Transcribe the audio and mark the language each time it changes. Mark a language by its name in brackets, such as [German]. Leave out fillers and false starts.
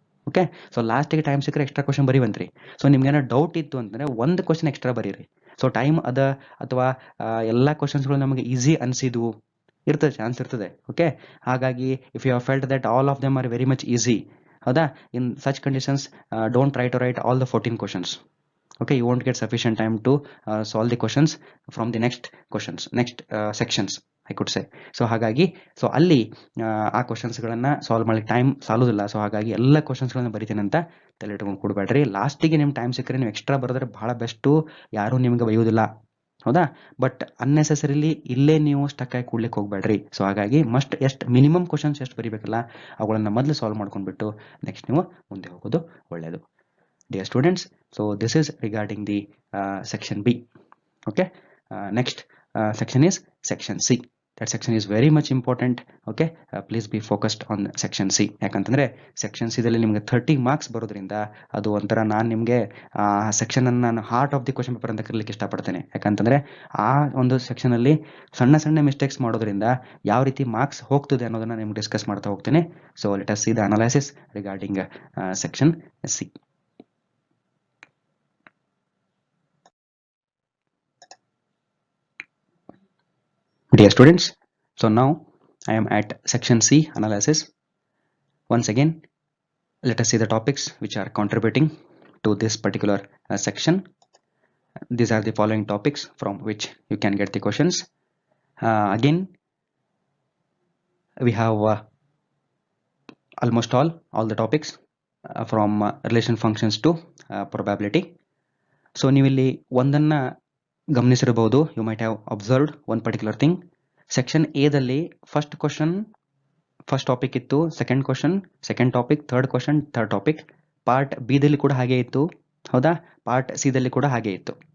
[Kannada] Okay, so ಲಾಸ್ಟಿಗೆ time ಸಿಕ್ಕರೆ extra question ಬರೀವಂತ್ರಿ. So ನಿಮ್ಗೇನೋ doubt ಇತ್ತು ಅಂತಂದರೆ ಒಂದು ಕ್ವಶನ್ ಎಕ್ಸ್ಟ್ರಾ ಬರೀರಿ. ಸೊ ಟೈಮ್ ಅಥವಾ ಎಲ್ಲ ಕ್ವಶನ್ಸ್ಗಳು ನಮಗೆ ಈಸಿ ಅನಿಸಿದ್ವು ಇರ್ತದೆ, ಚಾನ್ಸ್ ಇರ್ತದೆ. [English] okay, [Kannada] ಹಾಗಾಗಿ [English] If you have felt that all of them are very much easy, ಹೌದಾ, in such conditions don't try to write all the 14 questions. Okay, you won't get sufficient time to solve the questions from the next sections, I could say. [Kannada] So ಹಾಗಾಗಿ so ಅಲ್ಲಿ ಆ ಕ್ವಶನ್ಸ್ಗಳನ್ನು solve ಮಾಡಲಿಕ್ಕೆ time ಸಾಲೋದಿಲ್ಲ. So ಹಾಗಾಗಿ ಎಲ್ಲ ಕ್ವಶನ್ಸ್ಗಳನ್ನು ಬರಿತೀನಿ ಅಂತ ತಲೆ ಇಟ್ಕೊಂಡು ಕೊಡಬೇಡ್ರಿ. ಲಾಸ್ಟಿಗೆ ನಿಮ್ಮ ಟೈಮ್ ಸಿಕ್ಕರೆ ನೀವು ಎಕ್ಸ್ಟ್ರಾ ಬರೆದ್ರೆ ಭಾಳ ಬೆಸ್ಟು, ಯಾರೂ ನಿಮ್ಗೆ ಬೈಯೋದಿಲ್ಲ, ಹೌದಾ. ಬಟ್ ಅನ್ನೆಸೆಸರಿಲಿ ಇಲ್ಲೇ ನೀವು ಸ್ಟಕ್ ಆಗಿ ಕೂಡ್ಲಿಕ್ಕೆ ಹೋಗಬೇಡ್ರಿ. ಸೊ ಹಾಗಾಗಿ ಎಷ್ಟು ಮಿನಿಮಮ್ ಕ್ವಶನ್ಸ್ ಎಷ್ಟು ಬರೀಬೇಕಲ್ಲ ಅವುಗಳನ್ನು ಮೊದಲು ಸಾಲ್ವ್ ಮಾಡ್ಕೊಂಡ್ಬಿಟ್ಟು ನೆಕ್ಸ್ಟ್ ನೀವು ಮುಂದೆ ಹೋಗೋದು ಒಳ್ಳೆಯದು. [English] Dear students, so this is regarding the section B. Okay, next section is section C. That section is very much important. Okay, please be focused on section C. [Kannada] ಯಾಕಂತಂದರೆ section ಸಿದಲ್ಲಿ ನಿಮಗೆ 30 marks ಬರೋದ್ರಿಂದ ಅದು ಒಂಥರ ನಾನು ನಿಮಗೆ ಸೆಕ್ಷನನ್ನು ನಾನು [English] heart of the question paper [Kannada] ಅಂತ ಕರೀಲಿಕ್ಕೆ ಇಷ್ಟಪಡ್ತೇನೆ. ಯಾಕಂತಂದರೆ ಆ ಒಂದು ಸೆಕ್ಷನಲ್ಲಿ ಸಣ್ಣ ಸಣ್ಣ ಮಿಸ್ಟೇಕ್ಸ್ ಮಾಡೋದ್ರಿಂದ ಯಾವ ರೀತಿ ಮಾರ್ಕ್ಸ್ ಹೋಗ್ತದೆ ಅನ್ನೋದನ್ನು ನಿಮ್ಗೆ ಡಿಸ್ಕಸ್ ಮಾಡ್ತಾ ಹೋಗ್ತೇನೆ. [English] So let us see the analysis regarding section C. Dear students, so now I am at section C analysis. Once again, let us see the topics which are contributing to this particular section. These are the following topics from which you can get the questions. Again, we have almost all the topics from relation functions to probability. So [Kannada] ನೀವು ಇಲ್ಲಿ ಒಂದನ್ನು ಗಮನಿಸಿರಬಹುದು. [English] You might have observed one particular thing. [Kannada] Section ಎದಲ್ಲಿ first question first topic ಇತ್ತು, second question second topic, third question third topic. Part ಬಿದಲ್ಲಿ ಕೂಡ ಹಾಗೆ ಇತ್ತು, ಹೌದಾ, part ಸಿದಲ್ಲಿ ಕೂಡ ಹಾಗೆ ಇತ್ತು.